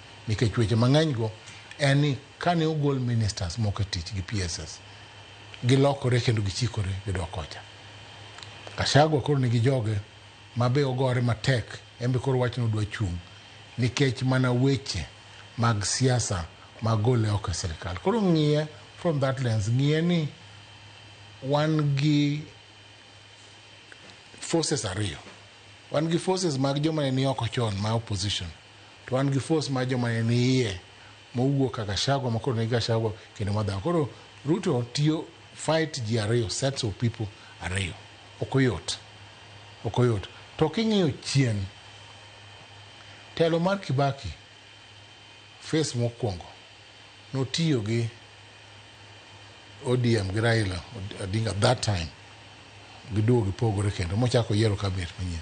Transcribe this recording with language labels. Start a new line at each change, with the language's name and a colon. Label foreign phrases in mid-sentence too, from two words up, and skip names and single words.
Luo (Kenya and Tanzania): Nikech weche mang'eny go en ni kane ogol ministers moko tich gi PSS gilokore kendo gichikore gidok kocha. Gachagua koro nigi joge mabe ogore matek embe koro wachno dwa chung' nikech mana weche mag siasa magole oko serikal. Koro ng'iye
English: from that lens,
Luo (Kenya and Tanzania): ng'iye ni wan gi forces ariyo. Wan gi forces mag joma ni oko chon ma opposition. To wan gi force mag joma ni iye mowuok kaka Gachagua makoro ni Gachagua kendo madha. Koro Ruto tiyo fight ji ariyo,
English: sets of people
Luo (Kenya and Tanzania): ariyo. Okoyot. To king'iyo chien telo mar Kibaki face mokwongo notiyo gi ODM gi Raila Odinga
English: that time
Luo (Kenya and Tanzania): giduogo gipogore kendo mochako yiero cabinet manyien.